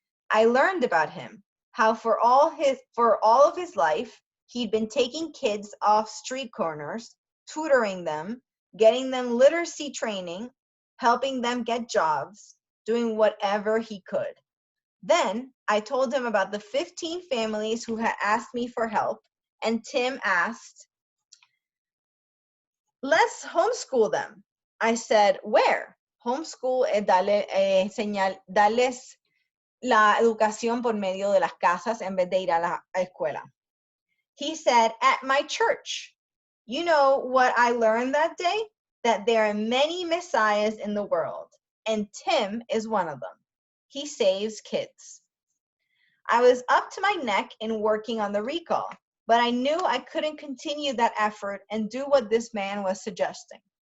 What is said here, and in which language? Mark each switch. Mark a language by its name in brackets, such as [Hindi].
[English] I learned about him, how for all of his life, he'd been taking kids off street corners, tutoring them, getting them literacy training, helping them get jobs, doing whatever he could. Then I told him about the 15 families who had asked me for help, and Tim asked, let's homeschool them. I said, where? [Spanish] Homeschool es darles la educación por medio de las casas en vez de ir a la escuela. [English] He said, at my church. You know what I learned that day? That there are many messiahs in the world, and Tim is one of them. He saves kids. I was up to my neck in working on the recall, but I knew I couldn't continue that effort and do what this man was suggesting.